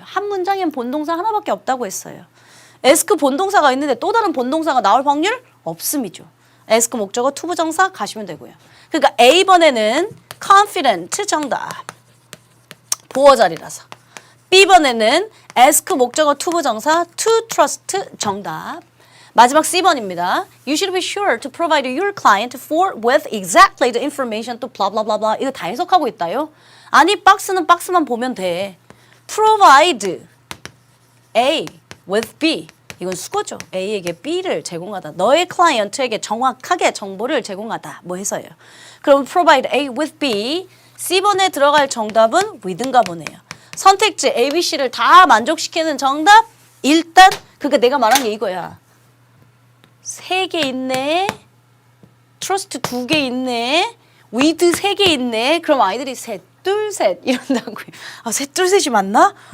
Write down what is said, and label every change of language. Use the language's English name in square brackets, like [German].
[Korean] 한 문장엔 본동사 하나밖에 없다고 했어요. ask 본동사가 있는데 또 다른 본동사가 나올 확률 없음이죠. ask 목적어 투부정사 가시면 되고요. 그러니까 A번에는 confident 정답. 보어 자리라서. B번에는 ask 목적어 투부정사 [English] to trust [Korean] 정답. 마지막 C번입니다. [English] You should be sure to provide your client with exactly the information to blah blah blah blah. [Korean] 이거 다 해석하고 있다요? 아니 박스는 박스만 보면 돼. [English] Provide A with B. [Korean] 이건 수거죠. A에게 B를 제공하다. 너의 클라이언트에게 정확하게 정보를 제공하다. 뭐 해서요. [English] 그럼 provide A with B. [Korean] C번에 들어갈 정답은 with인가 보네요. 선택지 A, B, C를 다 만족시키는 정답? 일단 그러니까 내가 말한 게 이거야. 3개 있네. 트러스트 2개 있네. with 3개 있네. 그럼 아이들이 셋, 둘, 셋 이런다고요. 셋, 둘, 셋이 맞나?